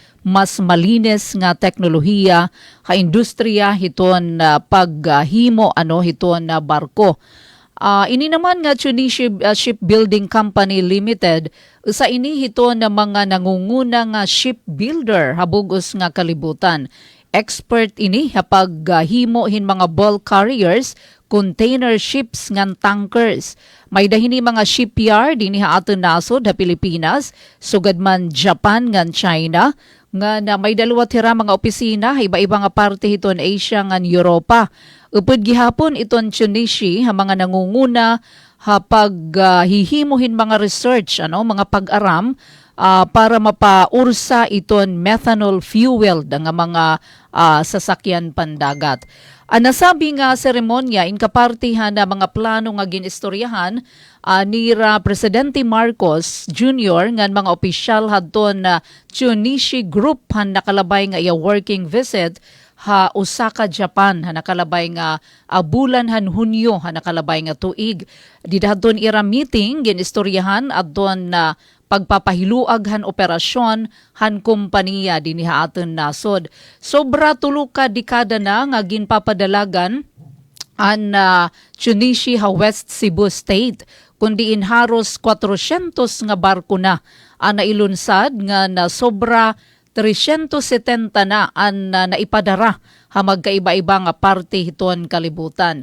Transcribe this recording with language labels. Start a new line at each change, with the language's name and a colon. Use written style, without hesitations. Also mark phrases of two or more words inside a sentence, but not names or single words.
Waray: Mas malinis nga teknolohiya ka industriya hiton paghimo hiton na barko. Ini naman nga Chunishi Shipbuilding Company Limited, sa ini hito na mga nangunguna nga shipbuilder habugos nga kalibutan. Expert ini hapag himo hin mga
English: bulk carriers, container ships
Waray: ngan tankers. May dahini mga shipyard ini aton nasod ha Pilipinas, sugad man Japan ngan China, nga na may dalawa tira mga opisina iba-iba nga parte hiton Asia ngan Europa. Upod gihapon iton Chunishi ha mga nangunguna hapag hihimuhin mga research mga pag-aram para mapaursa iton
English: methanol fuel
Waray: nga mga sasakyan pandagat. Nasabi nga seremonya inkapartihan na mga plano nga ginistoryahan ni Presidente Marcos Jr. ngan mga opisyal hadton na Chunishi Group han nakalabay nga iya
English: working visit
Waray: ha Osaka, Japan, ha nakalabay nga bulan han Hunyo, ha nakalabay nga tuig. Didahadton ira meeting ginistoryahan adton na pagpapahiluag han operasyon han kompanya dinhi aton nasod. Sobra tulo ka dekada na nga ginpapadalagan an Chunishi ha West Cebu State, kundi inharos 400 nga barko na nailunsad nga na sobra 370 na ang naipadara ha magkaiba-iba nga parte hiton kalibutan.